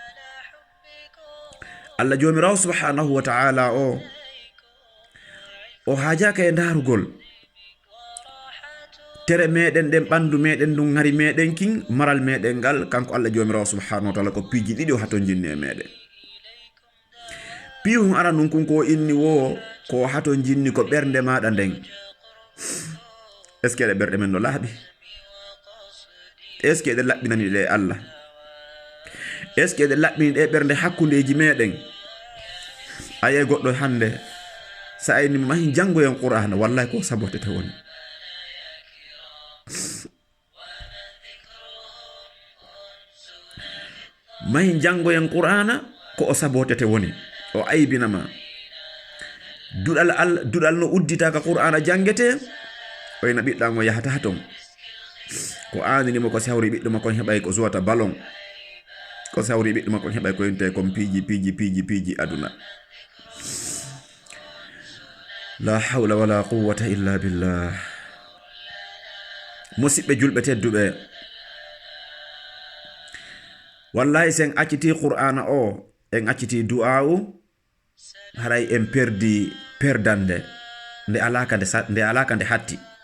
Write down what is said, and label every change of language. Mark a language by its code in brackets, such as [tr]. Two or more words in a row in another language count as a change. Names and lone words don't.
[ff] Allah jomirawo [ar] سبحانه وتعالى [ff] o hajaka e darugol tere meɗen ɗen ɓandu meɗen ɗum ngari meɗen kin maral meɗen ngal kanko Allah jomirawo [ar] سبحانه وتعالى [ff] ko piiji ɗiɗi o hato jinni e meɗen piihum ara nun kun ko inni wo ko hato jinni ko ɓernde maɗa nden [fr] est ce que [ff] ɗe ɓerɗe men no laaɓi [fr] est ce que [ff] ɗe laɓɓinani ɗe Allah [fr] est ce que [ff] ɗe laɓɓini ɗe ɓernde hakkundeji meɗen aye goɗɗo hande sa ayni mahi jangoyen qur'ana wallahi ko sabotete woni mahi jangoyen qur'ana ko o sabotete woni o aybinama duɗal no uddita ka qur'ana jangete o ina ɓiɗɗamo yahata ton ko andinimo ko sawri ɓiɗɗo makko heɓay ko zuwata ballon ko sawri ɓiɗɗo makko heɓay ko yinte kom piiji aduna [ar] لا حول ولا قوة إلا بالله [ff] musidɓe julɓe tedduɓe wallahi sen acciti qur'ana o en acciti du'a'u haray en perdi perdande nde alaka nde hatti